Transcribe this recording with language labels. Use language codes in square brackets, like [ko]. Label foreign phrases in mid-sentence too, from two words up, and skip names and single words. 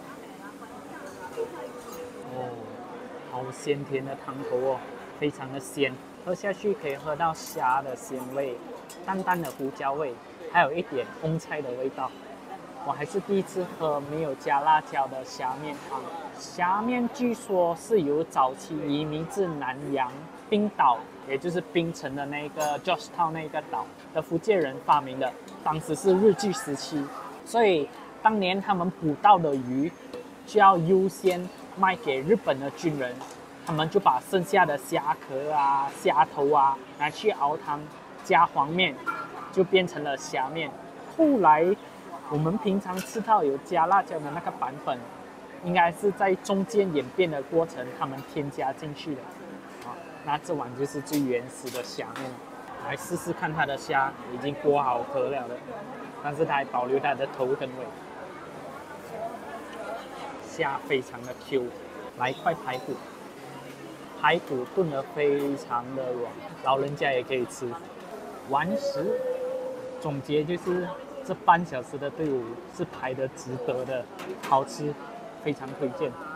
[zh] 哦，好鮮甜的湯頭哦，非常的鮮。喝下去可以喝到蝦的鮮味，淡淡的胡椒味，還有一點翁菜的味道。我還是第一次喝沒有加辣椒的蝦麵湯。蝦麵據說是由早期移民至南洋冰島，也就是檳城的那個 Georgetown 那個島的福建人發明的。當時是日據時期，所以當年他們捕到的魚就要優先賣給日本的軍人。他們就把剩下的蝦殼啊、蝦頭啊拿去熬湯，加黃麵， 就变成了蝦麵。後來我們平常吃到有加辣椒的那個版本，應該是在中間演變的過程，他們添加進去的。那這碗就是最原始的蝦麵，來試試看它的蝦已經剝好殼了的，但是它還保留它的頭跟尾。蝦非常的 Q， 來一塊排骨，排骨燉得非常的軟，老人家也可以吃。完食，總結就是這半小時的隊伍是排得值得的，好吃，非常推薦。